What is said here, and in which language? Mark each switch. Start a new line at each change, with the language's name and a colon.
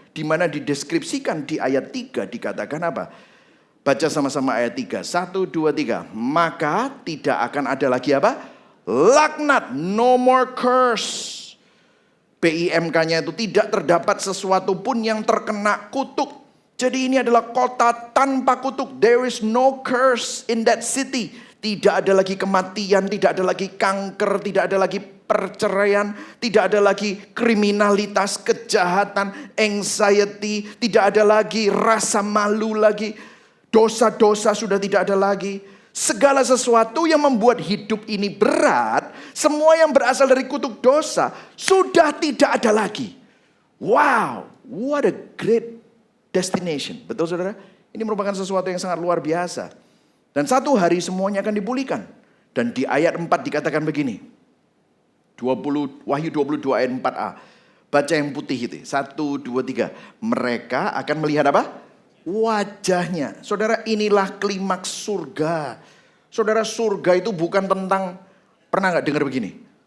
Indonesian: Di mana dideskripsikan di ayat 3 dikatakan apa? Baca sama-sama ayat 3. 1, 2, 3. Maka tidak akan ada lagi apa? Laknat.
English: No more curse.
Indonesian: PIMK-nya itu tidak terdapat sesuatu pun yang terkena kutuk. Jadi ini adalah kota tanpa kutuk.
English: There is no curse in that city.
Indonesian: Tidak ada lagi kematian, tidak ada lagi kanker, tidak ada lagi perceraian, tidak ada lagi kriminalitas, kejahatan, anxiety, tidak ada lagi rasa malu lagi. Dosa-dosa sudah tidak ada lagi. Segala sesuatu yang membuat hidup ini berat, semua yang berasal dari kutuk dosa, sudah tidak ada lagi.
English: Wow, what a great destination.
Indonesian: Betul saudara? Ini merupakan sesuatu yang sangat luar biasa. Dan satu hari semuanya akan dipulihkan. Dan di ayat 4 dikatakan begini. Wahyu 22 ayat 4a. Baca yang putih itu. 1, 2, 3. Mereka akan melihat apa? Wajahnya. Saudara, inilah klimaks surga. Saudara, surga itu bukan tentang, pernah gak dengar begini?